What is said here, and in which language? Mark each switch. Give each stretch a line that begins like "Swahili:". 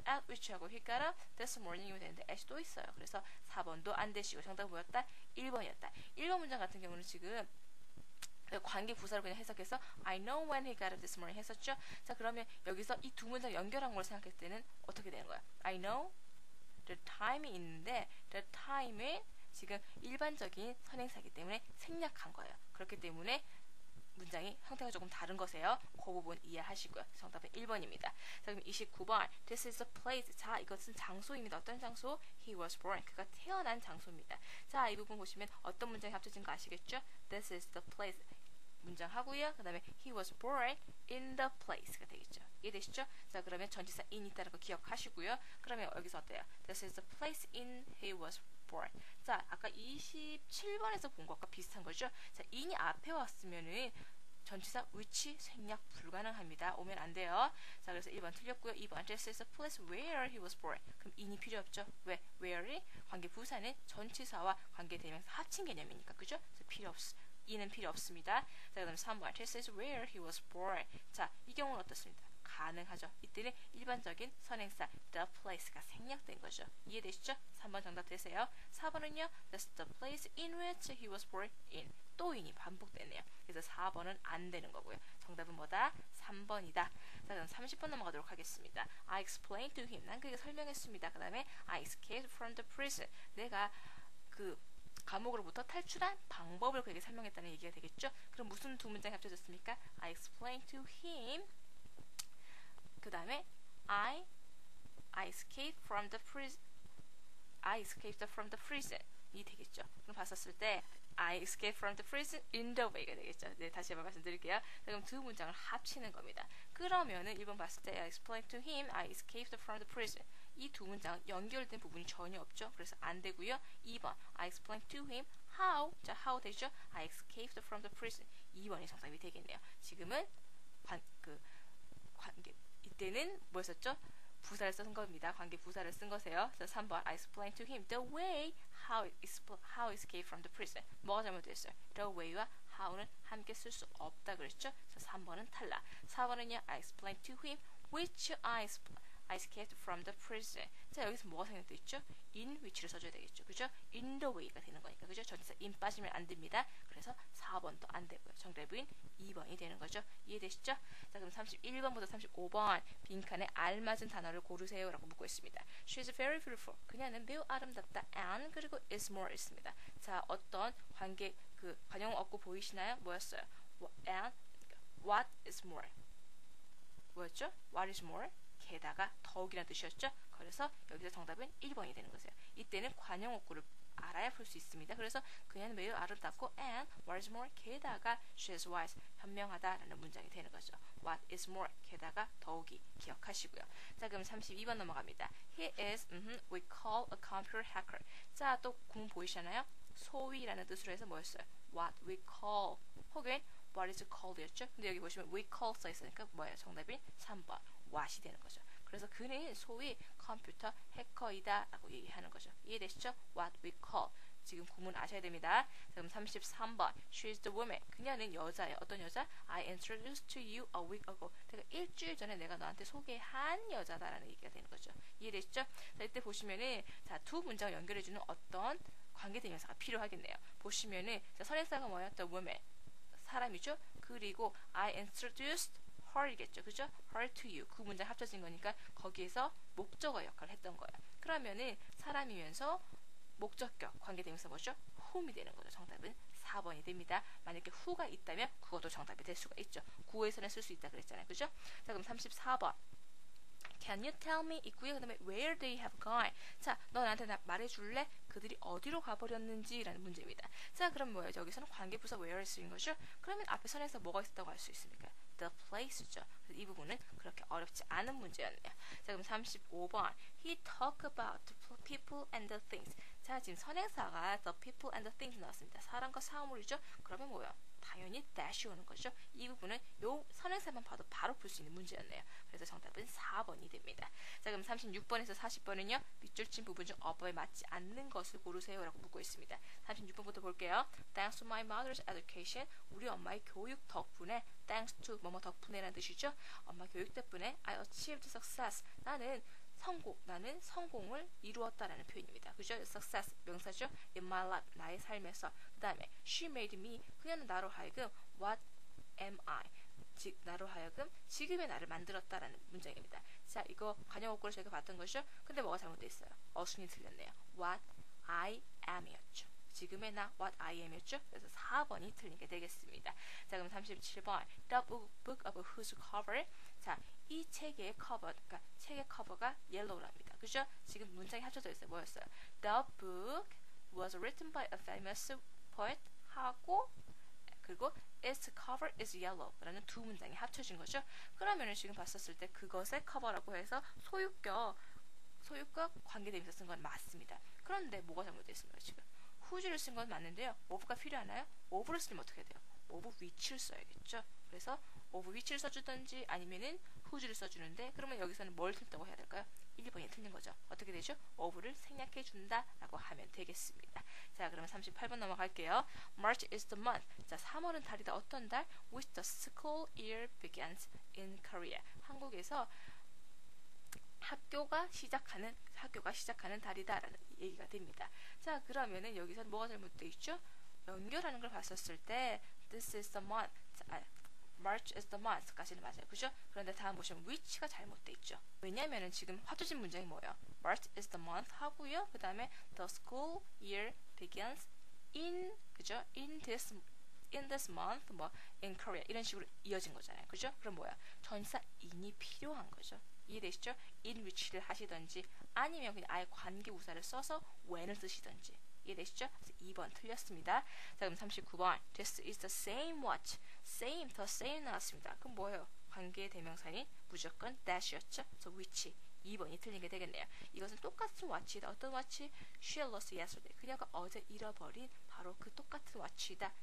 English: at which
Korean: 하고
English: he got up this morning
Korean: 이면 되는데
English: at
Korean: 이 또 있어요. 그래서 4번도 안 되시고 정답은 뭐였다? 1번이었다. 1번 문장 같은 경우는 지금 관계 부사를 그냥 해석해서
English: I know when he got up this morning
Korean: 했었죠? 자, 그러면 여기서 이 두 문장 연결한 걸 생각했을 때는 어떻게 되는 거야?
English: I know the time
Korean: 이 있는데 the time은 지금 일반적인 선행사이기 때문에 생략한 거예요. 그렇기 때문에 문장이 형태가 조금 다른 것이에요. 그 부분 이해하시고요. 정답은 1번입니다. 자, 그럼 29번.
English: This is a place.
Korean: 자, 이것은 장소입니다. 어떤 장소?
English: He was born.
Korean: 그가 태어난 장소입니다. 자, 이 부분 보시면 어떤 문장이 합쳐진 거 아시겠죠?
English: This is the place.
Korean: 문장 하고요. 그 다음에
English: he was born in the place
Korean: 가 되겠죠. 이해되시죠? 자, 그러면 전치사 in 있다는 거 기억하시고요. 그러면 여기서 어때요?
English: This is the place in he was born.
Korean: 자, 아까 27번에서 본 것과 비슷한 거죠? 자, in이 앞에 왔으면은 전치사 which 생략 불가능합니다. 오면 안 돼요. 자, 그래서 1번 틀렸고요. 2번
English: This is the place where he was born.
Korean: 그럼 in이 필요 없죠. 왜? where이 관계 부사는 전치사와 관계 대명사 합친 개념이니까. 그죠? 그래서 in은 필요 없습니다. 자, 그다음 3번
English: This is where he was born.
Korean: 자, 이 경우는 어떻습니까? 가능하죠. 이때는 일반적인 선행사 the place가 생략된 거죠. 이해되시죠? 3번 정답 되세요. 4번은요.
English: That's the place in which he was born in.
Korean: 또 인이 반복되네요. 그래서 4번은 안 되는 거고요. 정답은 뭐다? 3번이다. 자, 그럼 30번 넘어가도록 하겠습니다.
English: I explained to him.
Korean: 난 그게 설명했습니다. 그 다음에
English: I escaped from the prison.
Korean: 내가 그 감옥으로부터 탈출한 방법을 그에게 설명했다는 얘기가 되겠죠? 그럼 무슨 두 문장이 합쳐졌습니까?
English: I explained to him. 그 다음에 I escaped from the prison. I escaped from the prison.
Korean: 이 되겠죠? 그럼 봤었을 때
English: I escaped from the prison in the way
Korean: 가 되겠죠. 네, 다시 한번 말씀드릴게요. 그럼 두 문장을 합치는 겁니다. 그러면은 1번 봤을 때
English: I explained to him I escaped from the prison.
Korean: 이 두 문장은 연결된 부분이 전혀 없죠. 그래서 안 되고요. 2번
English: I explained to him how.
Korean: 자, how 되죠?
English: I escaped from the prison.
Korean: 2번이 정답이 되겠네요. 지금은 관계 이때는 뭐였었죠? 부사를 쓴 겁니다. 관계 부사를 쓴 거세요.
English: 그래서 3번 I explained to him the way how escape from the prison.
Korean: 뭐가 잘못됐어요? the way와 how는 함께 쓸 수 없다 그랬죠? 그래서 3번은 탈락.
English: 4번은요 I explained to him which I escaped from the prison.
Korean: 자, 여기서 뭐가 생략돼 있죠? in which를 써줘야 되겠죠. 그죠? in the way가 되는 거니까. 그죠? 전치사 in 빠지면 안 됩니다. 그래서 4번도 안 되고요. 정답은 2번이 되는 거죠. 이해되시죠? 자, 그럼 31번부터 35번 빈칸에 알맞은 단어를 고르세요 라고 묻고 있습니다.
English: She is very beautiful.
Korean: 그녀는 매우 아름답다.
English: and 그리고 is more 있습니다.
Korean: 자, 어떤 관계 관용 얻고 보이시나요? 뭐였어요?
English: and what is more.
Korean: 뭐였죠?
English: What is more?
Korean: 게다가 더욱이라는 뜻이었죠. 그래서 여기서 정답은 1번이 되는 거예요. 이때는 관용어구를 알아야 풀 수 있습니다. 그래서 그녀는 매우 아름답고
English: and what is more
Korean: 게다가
English: she is wise
Korean: 현명하다라는 문장이 되는 거죠. what is more 게다가 더욱이 기억하시고요. 자, 그럼 32번 넘어갑니다.
English: He is we call a computer hacker.
Korean: 자, 또 구문 보이시나요? 소위라는 뜻으로 해서 뭐였어요? what we call 혹은 what is called였죠. 근데 여기 보시면 we call 써 있으니까 뭐예요? 정답이 3번 what이 되는 거죠. 그래서 그는 소위 컴퓨터 해커이다 라고 얘기하는 거죠. 이해되시죠? what we call. 지금 구문 아셔야 됩니다. 그럼 33번
English: She is the woman.
Korean: 그녀는 여자예요. 어떤 여자?
English: I introduced to you a week ago.
Korean: 내가 일주일 전에 내가 너한테 소개한 여자다라는 얘기가 되는 거죠. 이해되시죠? 자, 이때 보시면은 자, 두 문장을 연결해주는 어떤 관계대명사가 필요하겠네요. 보시면은 자, 선행사가 뭐예요? The woman. 사람이죠.
English: 그리고 I introduced her이겠죠. 그죠? her to you.
Korean: 그 문장 합쳐진 거니까 거기에서 목적어 역할을 했던 거예요. 그러면은 사람이면서 목적격 관계대명사 뭐죠? whom이 되는 거죠. 정답은 4번이 됩니다. 만약에 who가 있다면 그것도 정답이 될 수가 있죠. 구에서는 쓸 수 있다 그랬잖아요. 그죠? 자, 그럼 34번
English: Can you tell me
Korean: 있고요. 그 다음에
English: where they have gone.
Korean: 자, 너 나한테 말해줄래? 그들이 어디로 가버렸는지 라는 문제입니다. 자, 그럼 뭐예요? 여기서는 관계부사 where를 쓰인 거죠? 그러면 앞에 선에서 뭐가 있었다고 할 수 있습니까?
English: the place죠.
Korean: 그래서 이 부분은 그렇게 어렵지 않은 문제였네요. 자, 그럼 35번
English: He talk about the people and the things.
Korean: 자, 지금 선행사가 the people and the things 나왔습니다. 사람과 사물이죠? 그러면 뭐예요? 당연히 dash 오는 거죠. 이 부분은 요 선행사만 봐도 바로 풀 수 있는 문제였네요. 그래서 정답은 4번이 됩니다. 자, 그럼 36번에서 40번은요. 밑줄 친 부분 중 어법에 맞지 않는 것을 고르세요 라고 묻고 있습니다. 36번부터 볼게요.
English: Thanks to my mother's education.
Korean: 우리 엄마의 교육 덕분에 thanks to 뭐뭐 덕분에라는 뜻이죠. 엄마 교육 덕분에
English: I achieved success.
Korean: 나는 성공을 이루었다라는 표현입니다. 그죠? success 명사죠.
English: in my life
Korean: 나의 삶에서. 그 다음에
English: she made me
Korean: 그녀는 나로 하여금 what am I 즉 나로 하여금 지금의 나를 만들었다라는 문장입니다. 자, 이거 관용어구를 저희가 봤던 거죠. 근데 뭐가 잘못되어 있어요? 어순이 틀렸네요.
English: what I am이었죠.
Korean: 지금의 나 what I am이었죠. 그래서 4번이 틀린 게 되겠습니다.
English: 자, 그럼 37번 The book of whose cover.
Korean: 자, 이 책의 커버, 그러니까 책의 커버가 옐로우랍니다. 그죠? 지금 문장이 합쳐져 있어요. 뭐였어요?
English: The book was written by a famous poet
Korean: 하고 그리고
English: its cover is yellow
Korean: 라는 두 문장이 합쳐진 거죠. 그러면은 지금 봤었을 때 그것의 커버라고 해서 소유격 관계대명사 쓴 건 맞습니다. 그런데 뭐가 잘못됐습니까? 지금 whose를 쓴 건 맞는데요. of가 필요하나요? of를 쓰면 어떻게 돼요? of which를 써야겠죠. 그래서 of which를 써주든지 아니면은 whose를 써주는데 그러면 여기서는 뭘 틀다고 해야 될까요? 1번이 틀린 거죠. 어떻게 되죠? of를 생략해 준다라고 하면 되겠습니다. 자, 그러면 38번 넘어갈게요.
English: March is the month.
Korean: 자, 3월은 달이다. 어떤 달?
English: Which the school year begins in Korea.
Korean: 한국에서 학교가 시작하는 달이다라는 얘기가 됩니다. 자, 그러면은 여기서 뭐가 잘못되어 있죠? 연결하는 걸 봤었을 때 this is the month, March is the month까지는 맞아요. 그죠? 그런데 다음 보시면 which가 잘못되어 있죠. 왜냐면은 지금 화두진 문장이 뭐예요? March is the month 하고요. 그 다음에 the school year begins in, 그죠? in this month, 뭐 in Korea 이런 식으로 이어진 거잖아요. 그죠? 그럼 뭐야? 전사 in이 필요한 거죠. 이해되시죠? in which를 하시던지 아니면 그냥 아예 관계부사를 써서 when을 쓰시던지 이해되시죠? 그래서 2번 틀렸습니다. 자, 그럼 39번
English: This is the same watch. same, the same
Korean: 나왔습니다. 그럼 뭐예요? 관계대명사인 무조건 that이었죠? 그래서 which 2번이 틀린 게 되겠네요. 이것은 똑같은 watch이다. 어떤 watch?
English: She lost yesterday.
Korean: 그녀가 어제 잃어버린 바로 그 똑같은 watch이다.